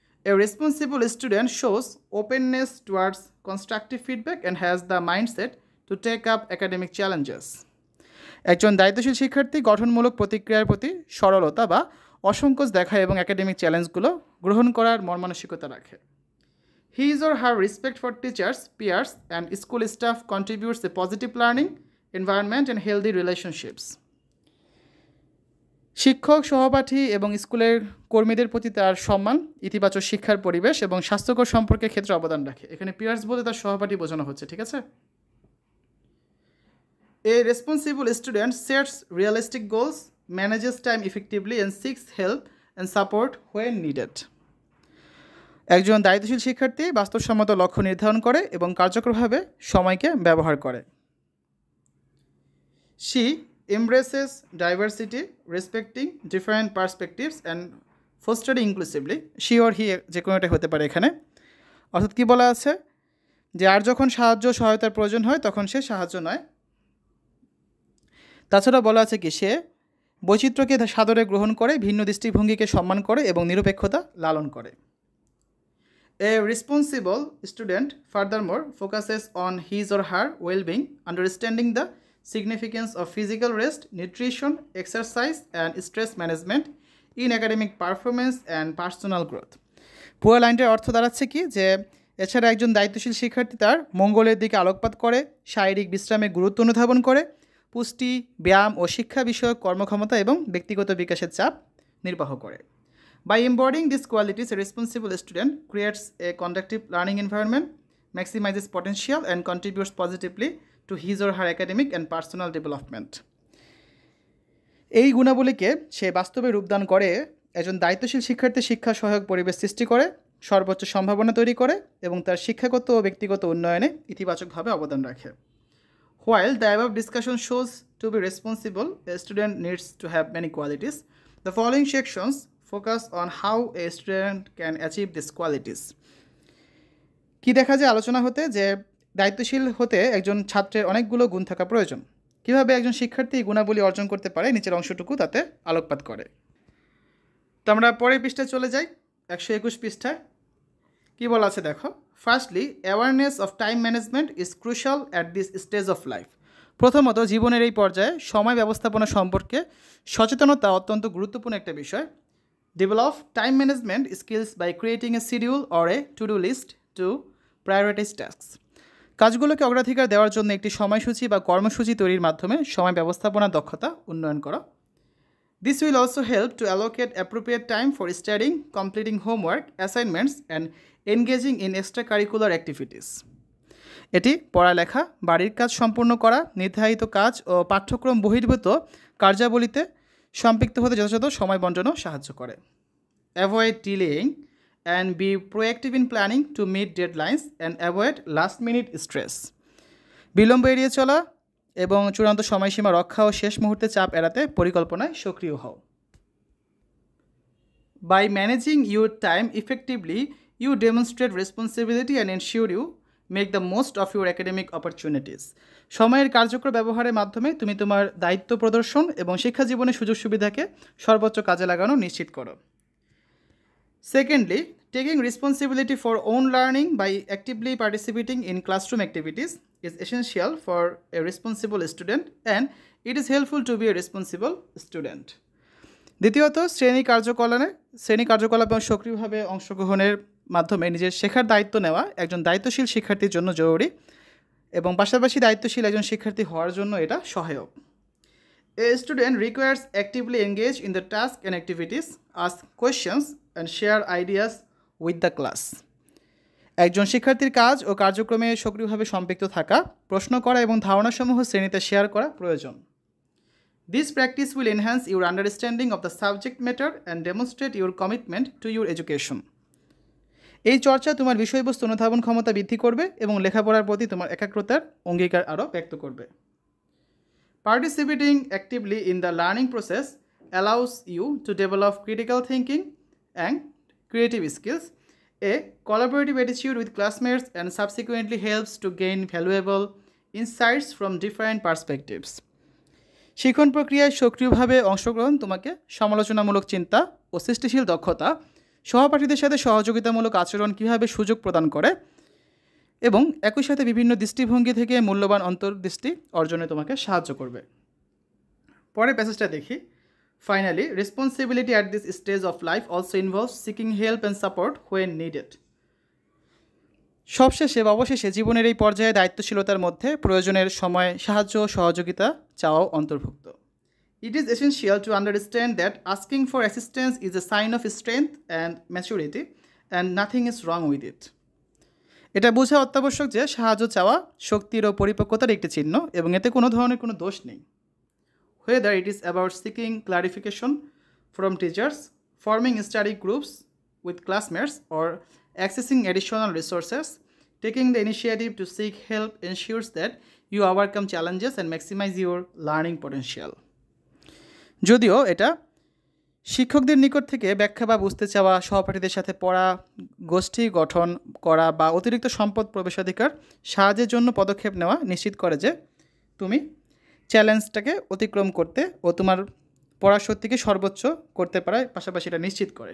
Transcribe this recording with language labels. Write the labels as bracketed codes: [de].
[en] A responsible student shows openness towards constructive feedback and has the mindset to take up academic challenges. [bn] একজন দায়িত্বশীল শিক্ষার্থী গঠনমূলক প্রতিক্রিয়ার প্রতি সরলতা বা অসংকোচ দেখায় এবং একাডেমিক চ্যালেঞ্জগুলো গ্রহণ করার মনমানসিকতা রাখে। [en] His or her respect for teachers, peers, and school staff contributes a positive learning environment and healthy relationships. [bn] শিক্ষক, সহপাঠী এবং স্কুলের কর্মীদের প্রতি তার সম্মান ইতিবাচক শিক্ষার পরিবেশ এবং স্বাস্থ্যকর সম্পর্কের ক্ষেত্রে অবদান রাখে। এখানে পিয়ার্স বলতে তার সহপাঠী বোঝানো হচ্ছে, ঠিক আছে? [en] A responsible student sets realistic goals, manages time effectively, and seeks help and support when needed. [bn] একজন দায়িত্বশীল শিক্ষার্থী বাস্তবসম্মত লক্ষ্য নির্ধারণ করে এবং কার্যকরভাবে সময়কে ব্যবহার করে। [en] She embraces diversity, respecting different perspectives and fostering inclusively. She or he [bn] যে কোনো একটা হতে পারে এখানে। অর্থাৎ কী বলা আছে, যে আর যখন সাহায্য সহায়তার প্রয়োজন হয় তখন সে সাহায্য নয়। তাছাড়া বলা আছে কি, সে বৈচিত্র্যকে সাদরে গ্রহণ করে, ভিন্ন দৃষ্টিভঙ্গিকে সম্মান করে এবং নিরপেক্ষতা লালন করে। [en] A responsible student furthermore focuses on his or her well-being, understanding the significance of physical rest, nutrition, exercise, and stress management in academic performance and personal growth. [bn] পুরো লাইনটার অর্থ দাঁড়াচ্ছে কি, যে এছাড়া একজন দায়িত্বশীল শিক্ষার্থী তার মঙ্গলের দিকে আলোকপাত করে, শারীরিক বিশ্রামের গুরুত্ব অনুধাবন করে, পুষ্টি, ব্যায়াম ও শিক্ষা বিষয়ক কর্মক্ষমতা এবং ব্যক্তিগত বিকাশের চাপ নির্বাহ করে। [en] By embodying these qualities, a responsible student creates a conducive learning environment, maximizes potential, and contributes positively to his or her academic and personal development. [bn] এই গুণাবলীকে সে বাস্তবে রূপদান করে একজন দায়িত্বশীল শিক্ষার্থীর শিক্ষা সহায়ক পরিবেশ সৃষ্টি করে, সর্বোচ্চ সম্ভাবনা তৈরি করে এবং তার শিক্ষাগত ও ব্যক্তিগত উন্নয়নে ইতিবাচকভাবে অবদান রাখে। [en] While the above discussion shows to be responsible, a student needs to have many qualities. The following sections focus on how a student can achieve these qualities. [bn] কি দেখা যায় আলোচনা হতে, যে দায়িত্বশীল হতে একজন ছাত্রের অনেকগুলো গুণ থাকা প্রয়োজন। কিভাবে একজন শিক্ষার্থী গুণাবলী অর্জন করতে পারে, নিচের অংশটুকু তাতে আলোকপাত করে। তো আমরা পরের পৃষ্ঠায় চলে যাই, 121 পৃষ্ঠায়। কী বলা আছে দেখো, [en] Firstly awareness of time management is crucial at this stage of life. [bn] প্রথমত, জীবনের এই পর্যায়ে সময় ব্যবস্থাপনা সম্পর্কে সচেতনতা অত্যন্ত গুরুত্বপূর্ণ একটা বিষয়। [en] Develop time management skills by creating a schedule or a to do list to prioritise tasks. [bn] কাজগুলোকে অগ্রাধিকার দেওয়ার জন্য একটি সময়সূচি বা কর্মসূচি তৈরির মাধ্যমে সময় ব্যবস্থাপনার দক্ষতা উন্নয়ন করা। [en] This will also help to allocate appropriate time for studying, completing homework, assignments, and engaging in extracurricular activities. [bn] এটি পড়ালেখা, বাড়ির কাজ সম্পূর্ণ করা, নির্ধারিত কাজ ও পাঠ্যক্রম বহির্ভূত কার্যাবলীতে সম্পৃক্ত হতে যথাযথ সময় বণ্টনও সাহায্য করে। [en] Avoid delaying and be proactive in planning to meet deadlines and avoid last minute stress. [bn] বিলম্ব এড়িয়ে চলা এবং চূড়ান্ত সময়সীমা রক্ষা ও শেষ মুহূর্তে চাপ এড়াতে পরিকল্পনায় সক্রিয় হও। [en] By managing your time effectively you demonstrate responsibility and ensure you make the most of your academic opportunities. [bn] সময়ের কার্যকর ব্যবহারের মাধ্যমে তুমি তোমার দায়িত্ব প্রদর্শন এবং শিক্ষা জীবনের সুযোগ সুবিধাকে সর্বোচ্চ কাজে লাগানো নিশ্চিত করো। [en] Secondly, taking responsibility for own learning by actively participating in classroom activities is essential for a responsible student and it is helpful to be a responsible student. [bn] দ্বিতীয়ত, শ্রেণী কার্যকলাপে সক্রিয়ভাবে অংশগ্রহণের মাধ্যমে নিজের শেখার দায়িত্ব নেওয়া একজন দায়িত্বশীল শিক্ষার্থীর জন্য জরুরি এবং পাশাপাশি দায়িত্বশীল একজন শিক্ষার্থী হওয়ার জন্য এটা সহায়ক। [en] A student requires actively engage in the task and activities, ask questions and share ideas with the class. [bn] একজন শিক্ষার্থীর কাজ ও কার্যক্রমে সক্রিয়ভাবে সম্পৃক্ত থাকা, প্রশ্ন করা এবং ধারণাসমূহ শ্রেণীতে শেয়ার করা প্রয়োজন। [en] This practice will enhance your understanding of the subject matter and demonstrate your commitment to your education. [bn] এই চর্চা তোমার বিষয়বস্তু অনুধাবন ক্ষমতা বৃদ্ধি করবে এবং লেখাপড়ার প্রতি তোমার একাগ্রতার অঙ্গীকার আরও ব্যক্ত করবে। [en] Participating actively in the learning process allows you to develop critical thinking and creative skills. A collaborative attitude with classmates and subsequently helps to gain valuable insights from different perspectives. [bn] শিক্ষণ প্রক্রিয়ায় সক্রিয়ভাবে অংশগ্রহণ তোমাকে সমালোচনামূলক চিন্তা ও সৃষ্টিশীল দক্ষতা, সহপাঠীদের সাথে সহযোগিতামূলক আচরণ কীভাবে সুযোগ প্রদান করে এবং একই সাথে বিভিন্ন দৃষ্টিভঙ্গি থেকে মূল্যবান অন্তর্দৃষ্টি অর্জনে তোমাকে সাহায্য করবে। পরের প্যাসেজটা দেখি। [en] Finally, responsibility at this stage of life also involves seeking help and support when needed. [bn] অবশেষে জীবনের এই পর্যায়ে দায়িত্বশীলতার মধ্যে প্রয়োজনের সময় সাহায্য ও সহযোগিতা চাওয়াও অন্তর্ভুক্ত। [en] It is essential to understand that asking for assistance is a sign of strength and maturity and nothing is wrong with it. [bn] এটা বোঝা অত্যাবশ্যক যে সাহায্য চাওয়া শক্তির ও পরিপক্কতার একটি চিহ্ন এবং এতে কোনো ধরনের কোনো দোষ নেই। [en] Whether it is about seeking clarification from teachers, forming study groups with classmates, or accessing additional resources, taking the initiative to seek help ensures that you overcome challenges and maximize your learning potential. [bn] যদিও এটা শিক্ষকদের নিকট থেকে ব্যাখ্যা বা বুঝতে চাওয়া, সহপাঠীদের সাথে পড়া, গোষ্ঠী গঠন করা বা অতিরিক্ত সম্পদ প্রবেশাধিকার সাহায্যের জন্য পদক্ষেপ নেওয়া নিশ্চিত করে যে তুমি চ্যালেঞ্জটাকে অতিক্রম করতে ও তোমার পড়ার শক্তিকে সর্বোচ্চ করতে পারার পাশাপাশি এটা নিশ্চিত করে।